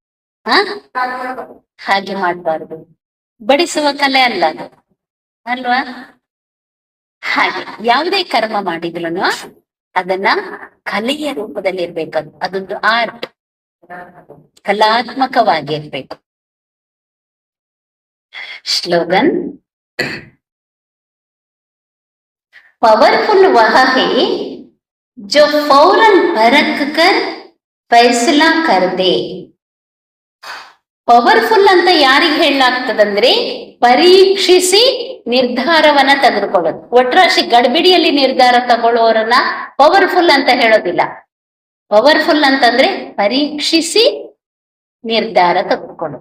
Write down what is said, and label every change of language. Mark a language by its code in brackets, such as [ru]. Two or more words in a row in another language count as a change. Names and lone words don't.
[kn] ಹಾಗೆ ಮಾಡ್ಬಾರ್ದು, ಬಡಿಸುವ ಕಲೆ ಅಲ್ಲ ಅದು, ಅಲ್ವಾ? ಹಾಗೆ ಯಾವುದೇ ಕರ್ಮ ಮಾಡಿದ್ರು ಅದನ್ನ ಕಲೆಯ ರೂಪದಲ್ಲಿ ಇರ್ಬೇಕದು. ಅದೊಂದು ಆರ್ಟ್, ಕಲಾತ್ಮಕವಾಗಿ ಇರ್ಬೇಕು. [hi] स्लोगन, पावरफुल वह है जो फौरन परख कर फैसला कर दे. [kn] ಪವರ್ಫುಲ್ ಅಂತ ಯಾರಿಗೆ ಹೇಳಲಾಗ್ತದಂದ್ರೆ ಪರೀಕ್ಷಿಸಿ ನಿರ್ಧಾರವನ್ನ ತೆಗೆದುಕೊಳ್ಳೋದು. ಒಟ್ರಾಶಿ ಗಡ್ಬಿಡಿಯಲ್ಲಿ ನಿರ್ಧಾರ ತಗೊಳ್ಳೋರನ್ನ ಪವರ್ಫುಲ್ ಅಂತ ಹೇಳೋದಿಲ್ಲ. ಪವರ್ಫುಲ್ ಅಂತಂದ್ರೆ ಪರೀಕ್ಷಿಸಿ ನಿರ್ಧಾರ ತಗೊಳ್ಳೋದು.